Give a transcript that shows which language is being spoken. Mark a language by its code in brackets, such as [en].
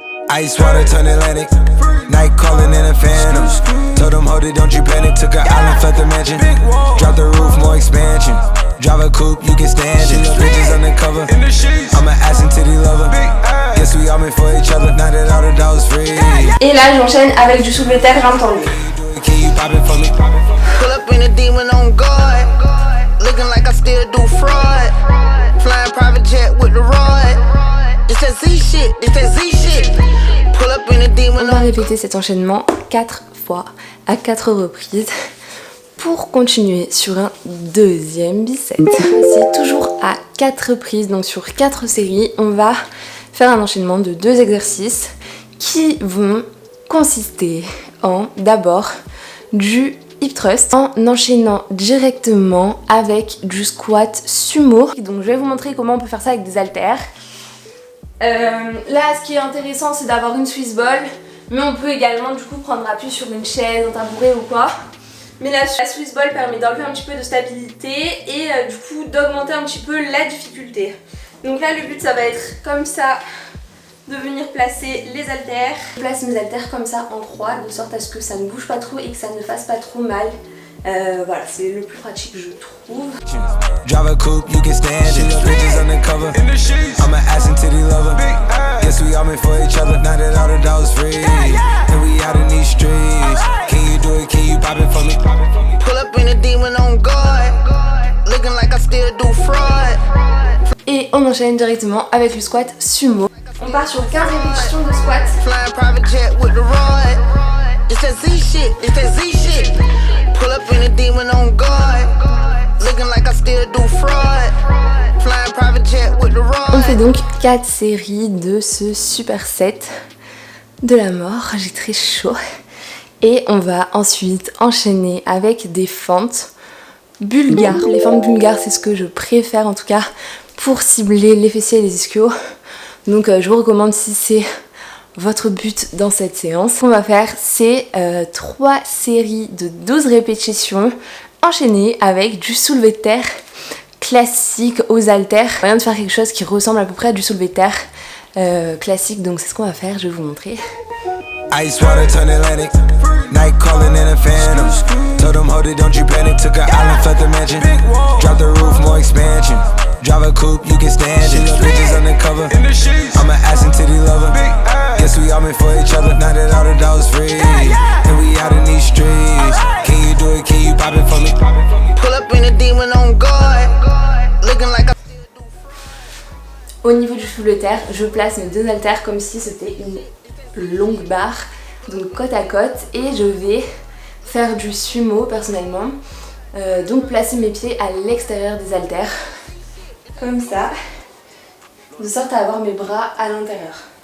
[en] Ice water turn Atlantic. Night calling in a phantom. Told them hold it, don't you panic. Took an island, felt the mansion. Drop the roof, more expansion. Drive a coupe, you can stand it. Bridges undercover. I'm an ass and titty lover. Guess we all meant for each other. Now that all the dogs free. [fr] Et là, j'enchaîne avec du soulevé terre jambes tendues. [en] Pull up in a demon on guard. Looking like I still do fraud. Flying private jet with the rod. It's that Z shit, it's that Z shit. Pull up in a demon. [fr] On va répéter cet enchaînement 4 fois à 4 reprises pour continuer sur un deuxième bicep. C'est toujours à 4 reprises, donc sur 4 séries, on va faire un enchaînement de 2 exercices qui vont consister en d'abord du hip thrust en enchaînant directement avec du squat sumo. Donc je vais vous montrer comment on peut faire ça avec des haltères. Là ce qui est intéressant c'est d'avoir une Swiss ball, mais on peut également du coup prendre appui sur une chaise, un tabouret ou quoi. Mais la Swiss ball permet d'enlever un petit peu de stabilité et du coup d'augmenter un petit peu la difficulté. Donc là le but ça va être comme ça, de venir placer les haltères. Je place mes haltères comme ça en croix, de sorte à ce que ça ne bouge pas trop et que ça ne fasse pas trop mal. Voilà, c'est le plus pratique je trouve. [en] Drive a coupe, you can stand it. Bridges undercover. I'm an ass and titty lover. Guess we all meant for each other. Now that all the dogs free. And we out in these streets. Can you do it? Can you pop it for me? Pull up in a demon on guard. Looking like I still do fraud. [fr] Et on enchaîne directement avec le squat sumo. On part sur 15 répétitions de squat. [en] Flying private jet with the rod. It's that Z shit, it's that Z shit. Pull up in a demon on guard. Looking like I still do fraud. Flying private jet with the rod. [fr] On fait donc 4 séries de ce superset de la mort. J'ai très chaud. Et on va ensuite enchaîner avec des fentes bulgares. Les fentes bulgares, c'est ce que je préfère en tout cas pour cibler les fessiers et les ischios. Donc je vous recommande si c'est votre but dans cette séance. Ce qu'on va faire c'est 3 séries de 12 répétitions enchaînées avec du soulevé de terre classique aux haltères. Rien de faire quelque chose qui ressemble à peu près à du soulevé de terre classique, donc c'est ce qu'on va faire, je vais vous montrer. [en] Ice water turn Atlantic. Night calling in a phantom. Told them hold it, don't you panic. Took an island, felt the mansion. Drop the roof, more expansion. Drive a coupe, you can stand it. Bridges undercover. I'm an ass and titty lover. Guess we all meant for each other. Now that all the dogs free. And we out in these streets. Can you do it? Can you pop it for me? Pull up in a demon on guard. Looking like I... [fr] Au niveau du soulevé de terre, je place mes 2 haltères comme si c'était une longue barre, donc côte à côte, et je vais faire du sumo personnellement, donc placer mes pieds à l'extérieur des haltères comme ça, de sorte à avoir mes bras à l'intérieur.